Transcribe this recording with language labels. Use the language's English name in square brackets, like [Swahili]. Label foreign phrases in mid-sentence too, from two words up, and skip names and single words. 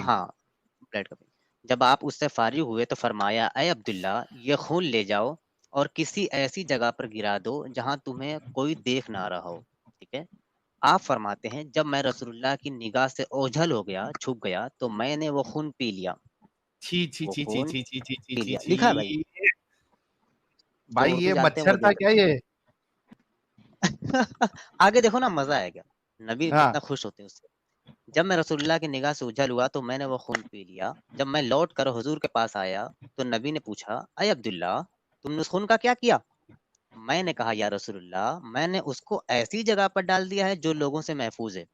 [Urdu] ہاں [English] blood cupping, [Urdu] جب آپ اس سے فارغ ہوئے تو فرمایا, اے عبداللہ یہ خون لے جاؤ اور کسی ایسی جگہ پر گرا دو جہاں تمہیں کوئی دیکھ نہ رہا ہو. ٹھیک ہے. آپ فرماتے ہیں, جب میں رسول اللہ کی نگاہ سے اوجھل ہو گیا, چھپ گیا, تو میں نے وہ خون پی لیا. چھی چھی وہ چھی چھی خون چھی چھی چھی پی چھی لیا, چھی. لکھا ہے بھائی. भाई اردو ये جانتے ہیں وہ مچھر تھا دیکھ کیا یہ? آگے دیکھو نا مزہ آئے گا. نبی हाँ کتنا خوش ہوتے ہیں اس سے. جب میں رسول اللہ کی نگاہ سے اجل ہوا تو میں نے وہ خون پی لیا. جب میں لوٹ کر حضور کے پاس آیا تو نبی نے پوچھا اے عبداللہ تم نے اس خون کا کیا کیا؟ میں نے کہا یا رسول اللہ میں نے اس کو ایسی جگہ پر ڈال دیا ہے جو لوگوں سے محفوظ ہے.